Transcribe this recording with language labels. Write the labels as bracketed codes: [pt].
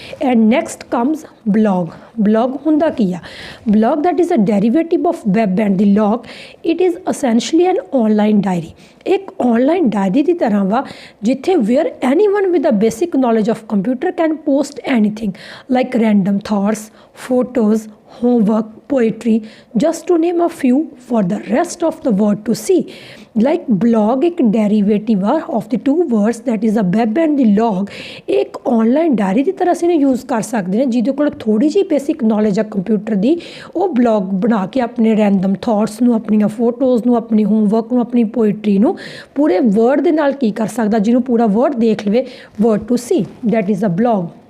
[en] And next comes blog. [pa] Blog ਹੁੰਦਾ ਕੀ ਆ? [en] Blog that is a derivative of web and the log. It is essentially an online diary. [pa] ਇੱਕ online diary ਦੀ ਤਰ੍ਹਾਂ ਵਾ ਜਿੱਥੇ [en] Where anyone with a basic knowledge of computer can post anything like random thoughts, photos, homework, poetry, just to name a few, for the rest of the world to see. Like blog [pa] एक derivative ਆ [en] of the two words that is a web and the log, [pa] एक online diary ਦੀ ਤਰ੍ਹਾਂ ਅਸੀਂ use ਕਰ ਸਕਦੇ ਨੇ ਜਿਹਦੇ ਕੋਲ ਥੋੜੀ ਜਿਹੀ ਬੇਸਿਕ ਨੌਲੇਜ ਆ ਕੰਪਿਊਟਰ ਦੀ, ਉਹ ਬਲੌਗ ਬਣਾ ਕੇ ਆਪਣੇ ਰੈਂਡਮ ਥਾਟਸ ਨੂੰ, ਆਪਣੀਆਂ ਫੋਟੋਜ਼ ਨੂੰ, ਆਪਣੀ ਹੋਮਵਰਕ ਨੂੰ, ਆਪਣੀ ਪੋਇਟਰੀ ਨੂੰ ਪੂਰੇ ਵਰਡ ਦੇ ਨਾਲ ਕੀ ਕਰ ਸਕਦਾ, ਜਿਹਨੂੰ ਪੂਰਾ ਵਰਡ ਦੇਖ ਲਵੇ, [en] Word to see, that is a blog.